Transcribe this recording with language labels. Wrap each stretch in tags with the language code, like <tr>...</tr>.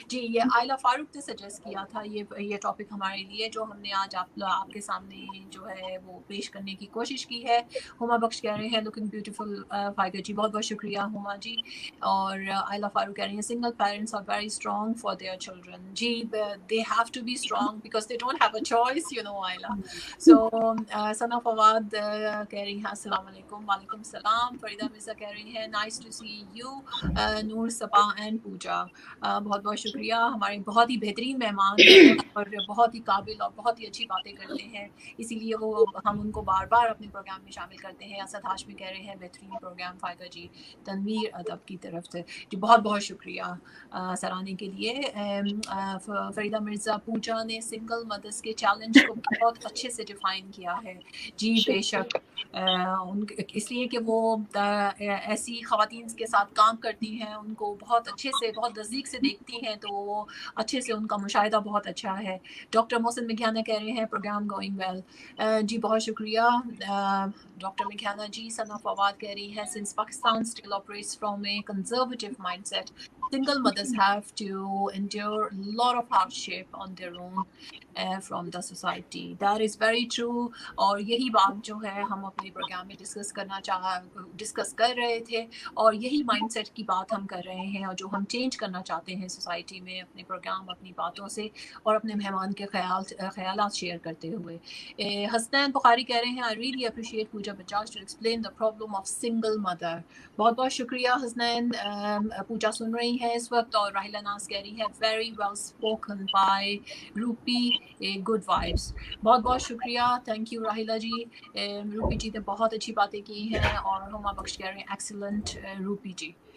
<ur>جی یہ عائلہ فاروق نے سجیسٹ کیا تھا یہ ٹاپک ہمارے لیے, جو ہم نے آج آپ کے سامنے جو ہے وہ پیش کرنے کی کوشش کی ہے. ہما بخش کہہ رہے ہیں لوکنگ بیوٹیفل فائقہ جی. بہت بہت شکریہ ہما جی.</ur> <en>اور عائلہ فاروق</en> <ur>کہہ رہی ہیں</ur> <en>Single parents are very strong for their children. جی they have to be strong because they don't have a choice you know Aila.</en> <ur>سو ثنا فواد کہہ رہی ہیں السلام علیکم. وعلیکم السلام. فریدہ مرزا کہہ رہی ہیں</ur> <en>Nice to see you.</en> <ur>Noor Saba and پوجا بہت بہت شکریہ. ہمارے بہت ہی بہترین مہمان ہیں اور بہت ہی قابل اور بہت ہی اچھی باتیں کرتے ہیں, اسی لیے ہم ان کو بار بار اپنے پروگرام میں شامل کرتے ہیں. اسد ہاشمی کہہ رہے ہیں بہترین پروگرام فائقہ جی. تنویر ادب کی طرف سے جی بہت بہت شکریہ سرانے کے لیے. فریدہ مرزا پوجا نے سنگل مدرس کے چیلنج کو بہت اچھے سے ڈیفائن کیا ہے. جی بے شک, اس لیے کہ وہ ایسی خواتین کے ساتھ کام کرتی ہیں, ان کو بہت اچھے سے بہت نزدیک سے دیکھتی ہیں, تو وہ اچھے سے ان کا مشاہدہ بہت اچھا ہے. ڈاکٹر محسن مکھیانہ کہہ رہے ہیں</ur> <en>Programme going well.</en> <ur>جی بہت شکریہ ڈاکٹر مکھیانہ جی. ثنا فواد کہہ رہی ہیں</ur> <en>Since Pakistan still operates from a conservative mindset, single mothers have to endure a lot of hardship on their own from the society. That is very true.</en> <ur>اور یہی بات جو ہے ہم اپنے پروگرام میں ڈسکس کر رہے تھے, اور یہی مائنڈ سیٹ کی بات ہم کر رہے ہیں, اور جو ہم چینج کرنا چاہتے ہیں سوسائٹی میں اپنے پروگرام اپنی باتوں سے اور اپنے مہمان کے خیالات شیئر کرتے ہوئے. حسنین بخاری کہہ رہے ہیں</ur> <en>I really appreciate Pooja Bajaj to explain the problem of single mother.</en> <ur>بہت بہت شکریہ حسنین. پوجا سن رہی ہیں اس وقت, اور راہیلہ ناز کہہ رہی ہے</ur> <en>very well spoken by</en> <ur>rupee good vibes. بہت بہت شکریہ.</ur> <en>thank you</en> <ur>راہیلہ جی. روپی جی نے بہت اچھی باتیں کی ہیں, اور ہما بخش کہہ رہے ہیں ایکسیلنٹ روپی جی.</ur>